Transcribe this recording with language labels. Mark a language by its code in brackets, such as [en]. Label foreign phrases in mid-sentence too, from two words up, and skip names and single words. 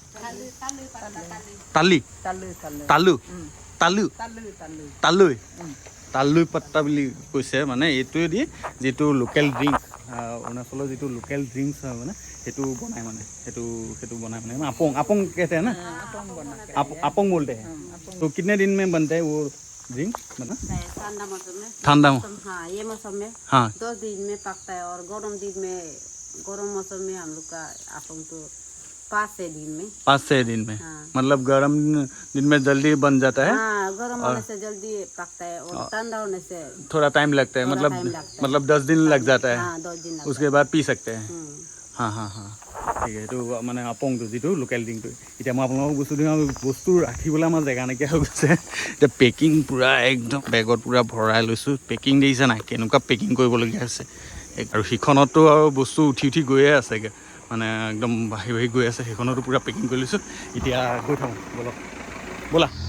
[as] তালি তালু তালু তালৈ তালৈ পাত্তা বুলি কৈছে মানে এইটোৱেদি যিটো [en] local drinks [as] অৰুণাচলৰ যিটো [en] local drinks [as] হয় মানে সেইটো বনায় মানে সেইটো বনায় মানে আপং আপং [hi] कहते हैं ना [as] আপং [hi] बोलते हैं तो कितने दिन में बनता है वो ड्रिंक मतलब ठंडा मौसम में ठंडा हाँ ये मौसम में हाँ 10 दिन में पकता है और गर्म मौसम में हम लोग का आपन तो 5 से दिन में हाँ। मतलब गर्म दिन में जल्दी बन जाता है हाँ गर्म होने से जल्दी पकता है और ठंडा होने से थोड़ा टाइम लगता है मतलब 10 दिन लग जाता है हाँ 10 दिन उसके बाद पी सकते हैं हाँ हाँ [as] हाँ ঠিক আছে এইটো মানে আপংটো যিটো [en] local drink-টো [as] এতিয়া মই আপোনালোকক বস্তু দিওঁ বস্তু ৰাখিবলৈ আমাৰ জেগা নাইকিয়া হৈ গৈছে এতিয়া পেকিং পূৰা একদম বেগত পূৰা ভৰাই লৈছোঁ পেকিং দেখিছে নাই কেনেকুৱা পেকিং কৰিবলগীয়া হৈছে আৰু সিখনতো আৰু বস্তু উঠি উঠি গৈয়ে আছেগৈ মানে একদম বাঢ়ি বাঢ়ি গৈ আছে সেইখনতো পূৰা পেকিং কৰি লৈছোঁ এতিয়া গৈ থাকোঁ ব'লক ব'লা